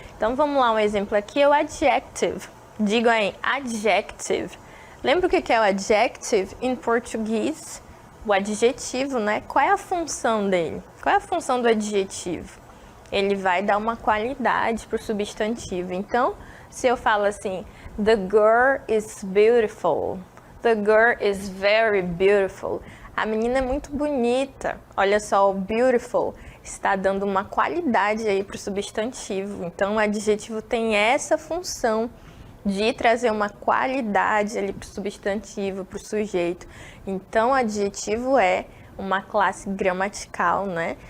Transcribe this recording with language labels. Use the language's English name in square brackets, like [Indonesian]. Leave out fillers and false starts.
[Portuguese] Então vamos lá, um exemplo aqui é o adjective. Digo aí, adjective. Lembra o que é o adjective em português? O adjetivo, né? Qual é a função dele? Qual é a função do adjetivo? Ele vai dar uma qualidade pro substantivo. Então, se eu falo assim, [English] the girl is beautiful. The girl is very beautiful. [Portuguese] A menina é muito bonita. Olha só, o beautiful está dando uma qualidade aí para o substantivo. Então, o adjetivo tem essa função de trazer uma qualidade ali para o substantivo, para o sujeito. Então, o adjetivo é uma classe gramatical, né?